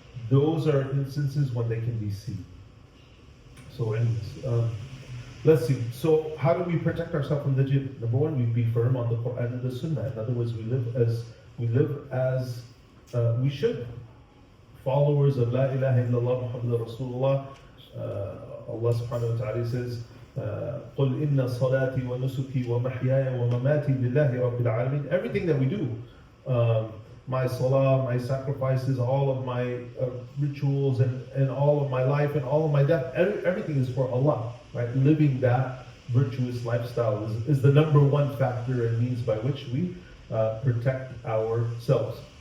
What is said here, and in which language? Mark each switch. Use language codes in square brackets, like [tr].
[en] Those are instances when they can be seen. So anyways, let's see. So how do we protect ourselves from the jinn? Number one, we be firm on the Quran and the Sunnah. In other words, we live as we should. Followers of La ilaha illallah Muhammadur Rasulullah. Allah subhanahu wa ta'ala says, [ar] قُلْ إِنَّ صَلَاتِي وَنُسُكِي وَمَحْيَايَ وَمَمَاتِي لِلَّهِ رَبِّ الْعَالَمِينَ. [en] Everything that we do, my salah, my sacrifices, all of my rituals, and all of my life, and all of my death, everything is for Allah, right? Living that virtuous lifestyle is the number one factor and means by which we protect ourselves.